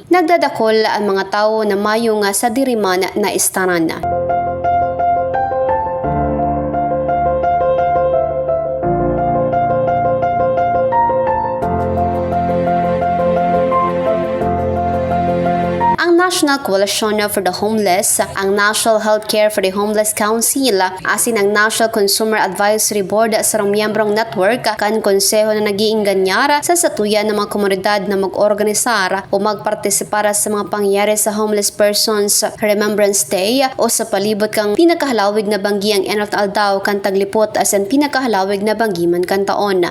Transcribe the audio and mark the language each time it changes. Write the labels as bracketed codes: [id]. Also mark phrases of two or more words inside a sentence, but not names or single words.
[bik] Nagdadakol ang mga tao na mayong sa diriman na estaran. National Coalition for the Homeless, ang National Healthcare for the Homeless Council, asin ang National Consumer Advisory Board sa miyembrong network kan konseho na nagiingganyara sa satuyan ng mga komunidad na mag-organisar o magpartisipara sa mga pangyayari sa Homeless Persons Remembrance Day o sa palibot kang pinakahalawig na banggi ang enot aldaw kan taglipot asin pinakahalawig na banggi man kan taon.